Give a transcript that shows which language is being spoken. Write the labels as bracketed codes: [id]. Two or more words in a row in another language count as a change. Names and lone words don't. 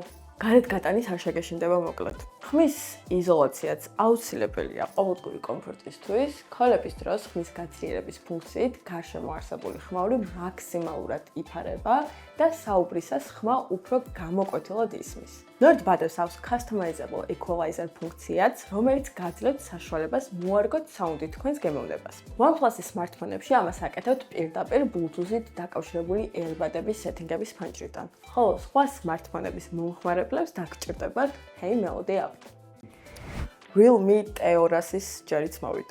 [ka] გარეთ გატანის არ შეგეშინდება მოკლედ. ხმის იზოლაციაც აუცილებელია ყოველდღიური კომფორტისთვის. ქოლების დროს ხმის გაძლიერების ფუნქციით გარშემო არსებული ხმაური მაქსიმალურად იფარება და საუბრისას ხმა უფრო გამოკვეთილად ისმის. Nord Buds აქვს [en] customizable equalizer [ka] ფუნქციაც, რომელიც გაძლევთ საშუალებას მოარგოთ საუნდი თქვენს გემოვნებას. OnePlus-ის smartphone-ებში ამას აკეთებთ პირდაპირ Bluetooth-ით დაკავშირებული earbud-ების სეტინგების ფანჯრიდან. ხოლო სხვა smartphone-ების მომხმარებლებს დაგჭირდებათ Hey Melody app. Realme T200-ის ჯერიც მოვიდა.